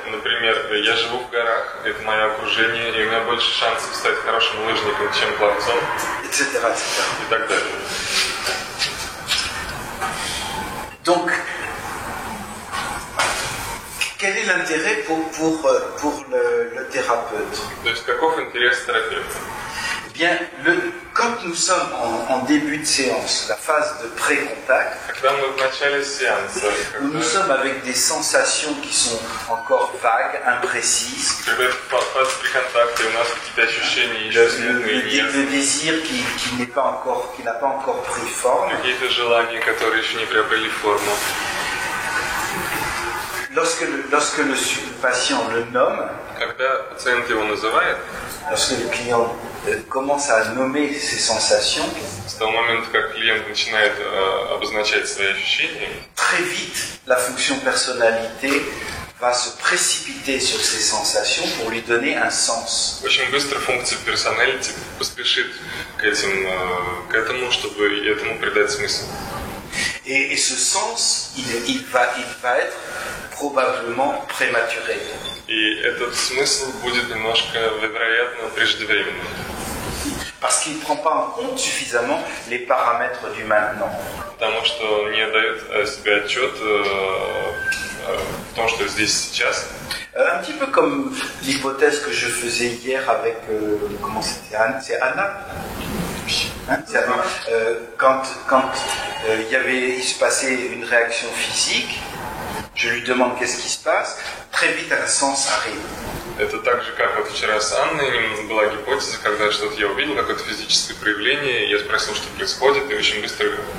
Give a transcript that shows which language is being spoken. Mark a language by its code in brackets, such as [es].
[ru] Например, я живу в горах, это мое окружение, и у меня больше шансов стать хорошим лыжником, чем пловцом, [fr] Etc., etc. [ru] и так далее. [fr] Donc, quel est l'intérêt pour le thérapeute? [ru] То есть каков интерес терапевта? [fr] Eh bien, quand nous sommes en début de séance, la phase de pré-contact, [ru] Когда мы в начале сеанса, [fr] où nous sommes avec des sensations qui sont encore vagues, imprécises, [ru] когда это фаза при контакте, у нас какие-то ощущения еще смутные, [fr] le désir qui n'a pas encore pris forme, [ru] какие-то желания, которые еще не приобрели форму. [fr] lorsque le patient le nomme, [ru] Когда пациент его называет, [fr] lorsque le client commence à nommer ses sensations, [ru] с того момента, как клиент начинает обозначать свои ощущения, [fr] très vite, la fonction personnalité va se précipiter sur ces sensations pour lui donner un sens. [ru] очень быстро функция персоналити поспешит к этому, чтобы этому придать смысл. [fr] Et ce sens, il va être probablement prématuré. [ru] И этот смысл будет немножко, вероятно, преждевременным. [fr] Parce qu'il ne prend pas en compte suffisamment les paramètres du maintenant. [ru] Потому что он не дает себе отчет в том, что здесь сейчас. [fr] Un petit peu comme l'hypothèse que je faisais hier avec, comment c'était, c'est Anna. Hein, quand il se passait une réaction physique, je lui demande qu'est-ce qui se passe, très vite un sens arrive. [ru] Это так же, как вот вчера с Анной была гипотеза, когда что-то я увидел, какое-то физическое проявление, я спросил, что происходит, и очень быстро